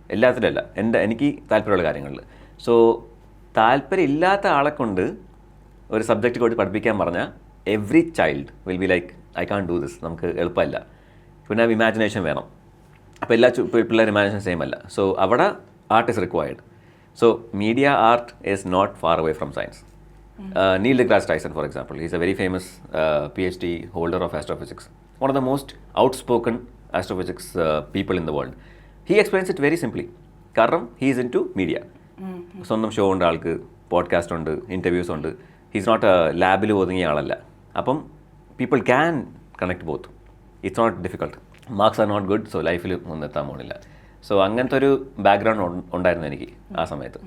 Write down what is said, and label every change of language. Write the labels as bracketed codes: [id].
[ml] എല്ലാത്തിലല്ല, എനിക്ക് താല്പര്യമുള്ള കാര്യങ്ങളിൽ. സോ താല്പര്യം ഇല്ലാത്ത ആളെ കൊണ്ട് ഒരു സബ്ജക്റ്റ് കൊണ്ട് പഠിപ്പിക്കാൻ പറഞ്ഞാൽ [en] every child will be like I can do this, [ml] നമുക്ക് എളുപ്പമല്ല. പിന്നെ ഇമാജിനേഷൻ വേണം. അപ്പോൾ എല്ലാ പിള്ളേർ ഇമാജിനേഷൻ സെയിം അല്ല. സോ അവിടെ [en] Art is required. So media art is not far away from science. Neil deGrasse Tyson, for example, he's a very famous PhD holder of astrophysics, one of the most outspoken astrophysics people in the world. He explains it very simply. കാരണം he is into media. [ml] സ്വന്തം show ഉണ്ട് ആൾക്ക്, podcast ഉണ്ട്, interviews ഉണ്ട്. [en] he's not [ml] ലാബിൽ ഒതുങ്ങിയ ആളല്ല. [en] അപ്പം people can connect both. It's not difficult. Marks are not good, [ml] so ലൈഫിൽ ഒന്നും എത്താൻ പോകുന്നില്ല. സോ അങ്ങനത്തെ ഒരു ബാക്ക്ഗ്രൗണ്ട് ഉണ്ടായിരുന്നു എനിക്ക് ആ സമയത്ത്.